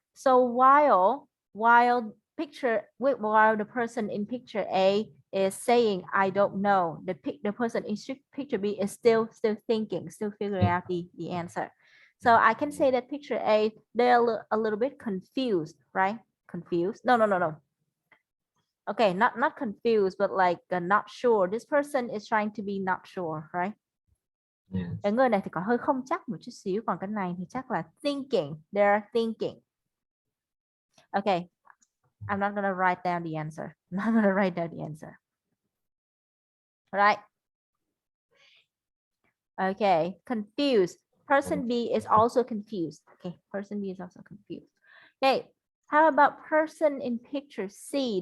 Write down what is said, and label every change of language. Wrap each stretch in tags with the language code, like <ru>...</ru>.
<en>So while the person in picture A is saying I don't know, the person in picture B is still thinking, still figuring yeah, out the answer. So I can say that picture A, they're a little bit confused, right? Confused. No. Okay, not confused, but like not sure. This person is trying to be not sure, right?</en> <vi>Cái</vi> <en>yes,</en> <vi>người này thì có hơi không chắc một chút xíu, còn cái này thì chắc là thinking.</vi> <en>They're thinking. Okay, I'm not gonna write down the answer. I'm not gonna write down the answer. All right. Okay, confused. Person B is also confused. Okay, person B is also confused. Okay, how about person in picture C?</en>